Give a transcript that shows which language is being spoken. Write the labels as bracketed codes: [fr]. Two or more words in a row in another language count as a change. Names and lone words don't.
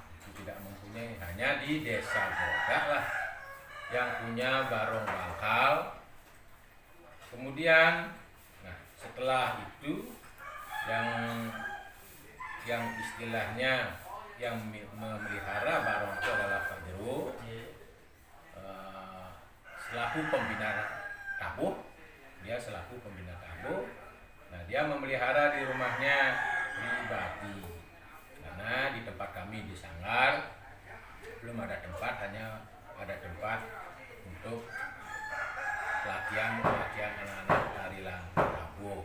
[id] Itu tidak mempunyai, hanya di Desa Grogak lah yang punya Barong Bangkal. Kemudian, nah setelah itu yang istilahnya yang memelihara Barong itu adalah Pak Jero selaku pembina tabuh. Dia selaku pembina tabuh. Nah, dia memelihara di rumahnya pribadi. Karena di tempat kami di sanggar belum ada tempat, hanya ada tempat untuk pelatihan anak-anak tari tabuh.